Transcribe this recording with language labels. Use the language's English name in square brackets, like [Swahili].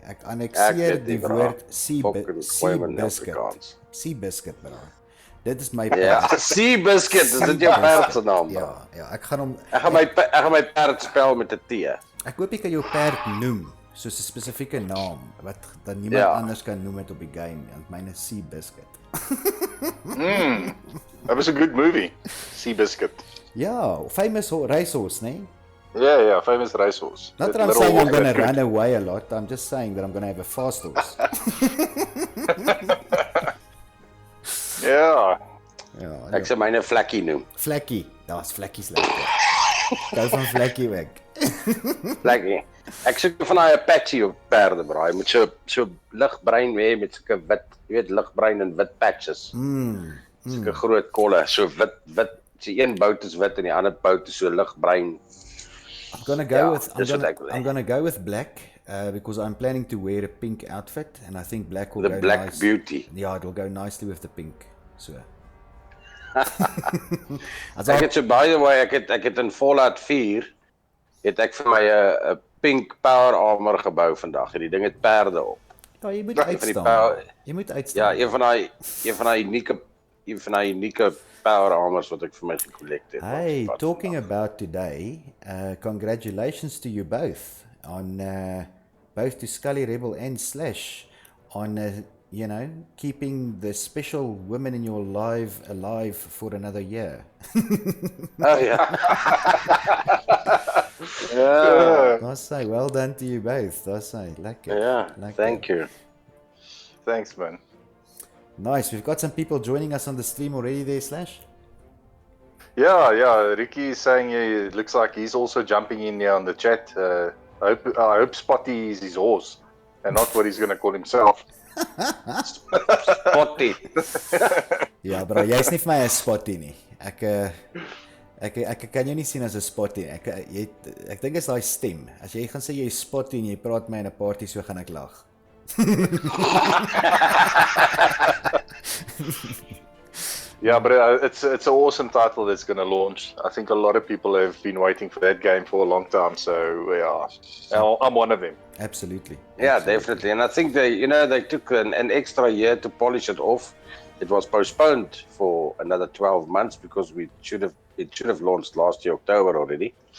[Afrikaans] Ek annexeer die woord sea biscuit, bro. Dit is my perd. Ja, sea biscuit, is dit jou perd se naam? Ja, ek gaan my perd spel met 'n T. Ek hoop jy kan jou perd noem soos 'n spesifieke naam wat dan niemand anders kan noem het op die game, want myne is sea biscuit. [English] That was a good movie, Seabiscuit. Yeah, famous racehorse, nee? Yeah, famous racehorse. Not that I'm saying I'm going to run away a lot. I'm just saying that I'm going to have a fast horse. Yeah. [Afrikaans] Ek sê myne Flakkie noem. Flakkie. Daar's Flakkie's lekker. Gou van Flakkie weg. Flakkie. Ek soek van daai Apache op perde, bro. Hy moet so ligbruin hê met sulke wit, jy weet, ligbruin en wit patches. Sulke groot kolle, so wit. So een bout is wit en die ander bout is so ligbruin. [English] I'm gonna go with black because I'm planning to wear a pink outfit, and I think black will go nice. The Black Beauty. Yeah, it will go nicely with the pink. So. [Afrikaans] Ek het so, [English] by the way, [Afrikaans] ek het in Fallout 4 het ek vir my 'n pink power armor gebou vandag. Die ding het perde op. Ja, jy moet uitstaan. Jy moet uitstaan. Ja, een van daai unieke power armors wat ek vir my gekollect het. [English] Hey, talking about today, congratulations to you both on both to Scully Rebel and Slash on keeping the special women in your life alive for another year. Oh yeah. I say well done to you both. I say lekker. Yeah, thank you. Thanks, man. Nice. We've got some people joining us on the stream already there, Slash. Yeah. Ricky is saying it looks like he's also jumping in here on the chat. I hope Spotty is his horse and not what he's going to call himself. Spotty. [Afrikaans] Ja, bro, jy's nie vir my 'n Spotty nie. Ek kan jou nie sien as 'n Spotty nie. Ek dink is daai stem. As jy gaan sê jy is Spotty en jy praat my in 'n party, so gaan ek lag. [English] Yeah, but it's an awesome title that's going to launch. I think a lot of people have been waiting for that game for a long time. So yeah, I'm one of them. Absolutely. Yeah, definitely. And I think they took an extra year to polish it off. It was postponed for another 12 months because it should have launched last year, October already.